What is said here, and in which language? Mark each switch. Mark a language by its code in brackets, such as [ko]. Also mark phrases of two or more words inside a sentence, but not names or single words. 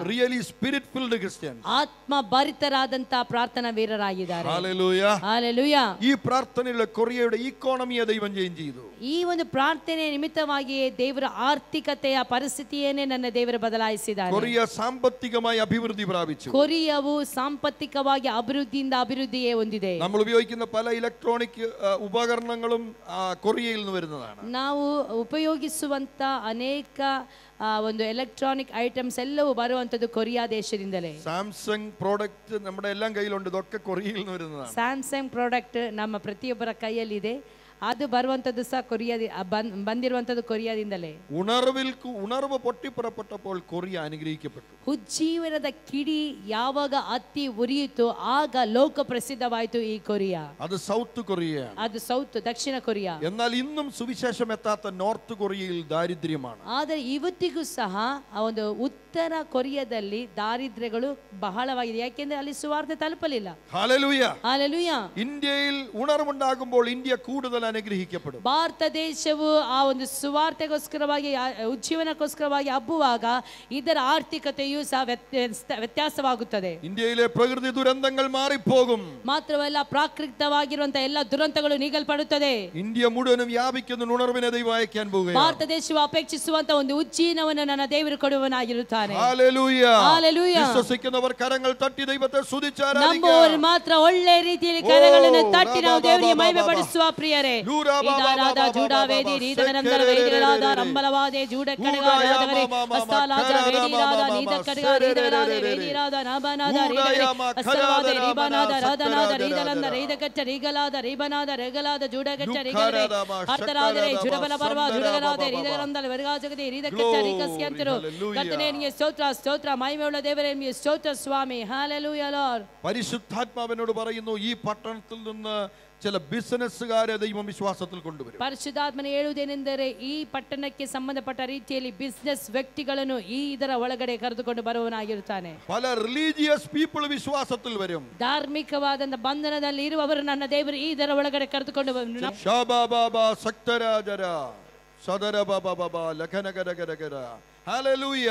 [en] really spirit filled Christians. [kn] ಆತ್ಮ ಭರಿತರಾದಂತಹ ಪ್ರಾರ್ಥನಾ ವೀರರಾಗಿದ್ದಾರೆ. Hallelujah. Hallelujah. [ml] ഈ പ്രാർത്ഥനയിലെ കൊറിയയുടെ ഇക്കോണമിയെ ദൈവം ചേഞ്ച് ചെയ്തു. [kn] ಈ ಒಂದು ಪ್ರಾರ್ಥನೆ ನಿಮಿತ್ತವಾಗಿಯೇ ದೇವರ ಆರ್ಥಿಕತೆಯ ಪರಿಸ್ಥಿತಿಯನ್ನೇ ನನ್ನ ದೇವರು ಬದಲಾಯಿಸಿದ್ದಾರೆ. [ml] കൊറിയ സാമ്പത്തികമായി അഭിവൃദ്ധി പ്രാപിച്ചു. [kn] ಕೊರಿಯಾವು ಸಾಂಪತ್ತಿಕವಾಗಿ ಅಭಿವೃದ್ಧಿಯೇ ಹೊಂದಿದೆ. [ml] നമ്മൾ ഉപയോഗിക്കുന്ന പല ഇലക്ട്രോണിക് ഉപകരണങ്ങളും കൊറിയയിൽ നിന്ന് വരുന്നതാണ്. [kn] ನಾವು ಉಪಯೋಗಿಸುವಂತ ಅನೇಕ ಒಂದು [en] electronic items [kn] ಎಲ್ಲವೂ ಬರುವಂತದ್ದು ಕೊರಿಯಾ ದೇಶದಿಂದಲೇ. [ml] സാംസങ് പ്രോഡക്റ്റ് നമ്മുടെ എല്ലാം കയ്യിലുണ്ട്, ഇതൊക്കെ കൊറിയയിൽ നിന്ന് വരുന്നതാണ്. [kn] ಸ್ಯಾಮ್ಸಂಗ್ ಪ್ರಾಡಕ್ಟ್ ನಮ್ಮ ಪ್ರತಿಯೊಬ್ಬರ ಕೈಯಲ್ಲಿದೆ. ಅದು ಬರುವಂತದ್ದು ಸಹ ಬಂದಿರುವಂತದ್ದು ಕೊರಿಯಾದಿಂದಲೇ. [ml] ഉണർവ് പൊട്ടിപ്പുറപ്പെട്ടപ്പോൾ കൊറിയ അനുഗ്രഹിക്കപ്പെട്ടു. [kn] ಉಜ್ಜೀವನದ ಕಿಡಿ ಯಾವಾಗ ಹತ್ತಿ ಉರಿಯಿತು ಆಗ ಲೋಕ ಪ್ರಸಿದ್ಧವಾಯಿತು ಈ ಕೊರಿಯಾ. ಅದು ಸೌತ್ ಕೊರಿಯಾ, ಅದು ಸೌತ್ ದಕ್ಷಿಣ ಕೊರಿಯಾ. [ml] എന്നാൽ ഇന്നും സുവിശേഷം എത്താത്ത നോർത്ത് കൊറിയയിൽ ദാരിദ്ര്യമാണ്. [kn] ಆದರೆ ಇವತ್ತಿಗೂ ಸಹ ಆ ಒಂದು ಉತ್ತರ ಕೊರಿಯಾದಲ್ಲಿ ದಾರಿದ್ರ್ಯಗಳು ಬಹಳವಾಗಿದೆ, ಯಾಕೆಂದ್ರೆ ಅಲ್ಲಿ ಸುವಾರ್ತೆ ತಲುಪಲಿಲ್ಲ. [ml] ഹല്ലേലൂയ. [kn] ಹಲ್ಲೆಲೂಯ. [ml] ഇന്ത്യയിൽ ഉണർവുണ്ടാകുമ്പോൾ ഇന്ത്യ കൂടുതൽ അനുഗ്രഹിക്കപ്പെടും. [kn] ಭಾರತ ದೇಶವು ಆ ಒಂದು ಸುವಾರ್ತೆಗೋಸ್ಕರವಾಗಿ, ಉಜ್ಜೀವನಕ್ಕೋಸ್ಕರವಾಗಿ ಹಬ್ಬುವಾಗ ಇದರ ಆರ್ಥಿಕತೆಯು ಸಹ ವ್ಯತ್ಯಾಸವಾಗುತ್ತದೆ. [ml] ഇന്ത്യയിലെ പ്രകൃതി ദുരന്തങ്ങൾ മാറിപ്പോകും. [kn] ಮಾತ್ರವಲ್ಲ, ಪ್ರಾಕೃತಿಕವಾಗಿರುವಂತಹ ಎಲ್ಲ ದುರಂತಗಳು ನೀಗಲ್ಪಡುತ್ತದೆ. [ml] ഇന്ത്യ മുഴുവനും വ്യാപിക്കുന്ന ഉണർവിനെ ദൈവം അയക്കാൻ പോകുകയാണ്. [kn] ಭಾರತ ದೇಶವು ಅಪೇಕ್ಷಿಸುವಂತ ಒಂದು ಉಜ್ಜೀವನವನ್ನು ನನ್ನ ದೇವರು ಕೊಡುವನಾಗಿರುತ್ತಾನೆ. [ml] ഹല്ലേലൂയ. [kn] ಹಲ್ಲೆಲೂಯ. [ml] വിശ്വസിക്കുന്നവർ കരങ്ങൾ തട്ടി ദൈവത്തെ സ്തുതിച്ച് ആരാധിക്കുക. [kn] ನಂಬುವವರು ಮಾತ್ರ ಒಳ್ಳೆ ರೀತಿಯಲ್ಲಿ ಕರಗಳನ್ನು ತಟ್ಟಿ ನಾವು ದೇವರಿಗೆ ಮಹಿಮೆ ಪಡಿಸುವ ಪ್ರಿಯರೇ. ಇದಾರಾದ ಜೂಡಾವೇದಿ ರೀದಗನಂದರ ವೇದಿಗಳಾದ ರಂಬಲವಾದೆ ಜೂಡಕಡಗಾರಾದವರೆ ಅಸ್ತಾಲಾಜ ವೇದಿರಾದ ನೀದಕಡಗ ರೀದಗರಾದ ವೇದಿರಾದ ನಾಬನಾದ ರೀದಗರೆ ಅಸ್ತವಾದೆ ರೀಬನಾದ ರಾಧನಾದ ರೀದಲಂದ ರೀದಕಟ್ಟ ರೀಗಲಾದ ರೀಬನಾದ ರೆಗಲಾದ ಜೂಡಗಟ್ಟ ರೀಗರೆ ಅರ್ಥರಾದರೆ ಜುಡಬಲ ಪರ್ವ ಜುಡಗರಾದೆ ರೀದಗರಂದಲ ವರ್ಗಾಜಗದೆ ರೀದಕಟ್ಟ ರೀಕಸ್ಯಂತರು ಕರ್ತನೇ ನಿಮಗೆ ಸ್ತೋತ್ರ ಸ್ತೋತ್ರ ಮಹಿಮೆಯುಳ್ಳ ದೇವರೇ ನಿಮಗೆ ಸ್ತೋತ್ರ ಸ್ವಾಮಿ [en] hallelujah Lord [ml] പരിശുദ്ധാത്മാവിനോട് പറയുന്നു ഈ പട്ടണത്തിൽ നിന്ന് ചില ബിസിനസ്സുകാരെ ദൈവം വിശ്വാസത്തിൽ കൊണ്ടുവരും [kn] ಪರಿಶುದ್ಧಾತ್ಮನು ಹೇಳುವುದೇನೆಂದರೆ ಈ ಪಟ್ಟಣಕ್ಕೆ ಸಂಬಂಧಪಟ್ಟ ರೀತಿಯಲ್ಲಿ ಬಿಸಿನೆಸ್ ವ್ಯಕ್ತಿಗಳನ್ನು ಈ ಇದರ ಒಳಗಡೆ ಕರೆದುಕೊಂಡು ಬರುವವನಾಗಿರುತ್ತಾನೆ [ml] പല [en] religious people [ml] വിശ്വാസത്തിൽ വരും [kn] ಧಾರ್ಮಿಕವಾದಂತ ಬಂಧನದಲ್ಲಿ ಇರುವವರು ನನ್ನ ದೇವರು ಈ ಇದರ ಒಳಗಡೆ ಕರೆದುಕೊಂಡು ಬರುವರು ಶಾಬಾಬಾಬಾ ಸಕ್ತರಾಜರ ಸದರ ಬಾಬಾ ಲಖನಗರಗರಗರ ഹല്ലേലൂയ